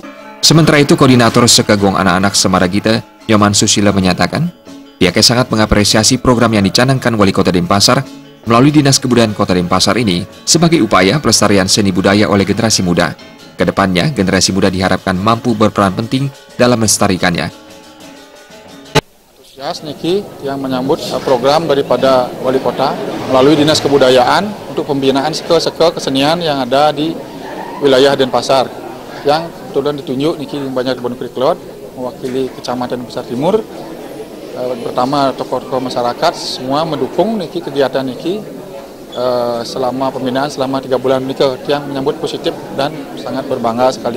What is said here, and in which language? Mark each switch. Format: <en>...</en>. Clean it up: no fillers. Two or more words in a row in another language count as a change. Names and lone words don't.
<id>Sementara itu, Koordinator Sekegong Anak-anak Semaragita, Nyoman Susila, menyatakan pihaknya sangat mengapresiasi program yang dicanangkan Wali Kota Denpasar melalui Dinas Kebudayaan Kota Denpasar ini sebagai upaya pelestarian seni budaya oleh generasi muda. Kedepannya, generasi muda diharapkan mampu berperan penting dalam melestarikannya. Antusias Niki yang menyambut program daripada Wali Kota melalui Dinas Kebudayaan untuk pembinaan seke-seke kesenian yang ada di wilayah Denpasar, yang kebetulan ditunjuk Niki Banjar Kebon Kuriklot mewakili Kecamatan Denpasar Timur. Pertama, tokoh-tokoh masyarakat semua mendukung Niki kegiatan Niki selama pembinaan selama 3 bulan Niki, yang menyambut positif dan sangat berbangga sekali.</id>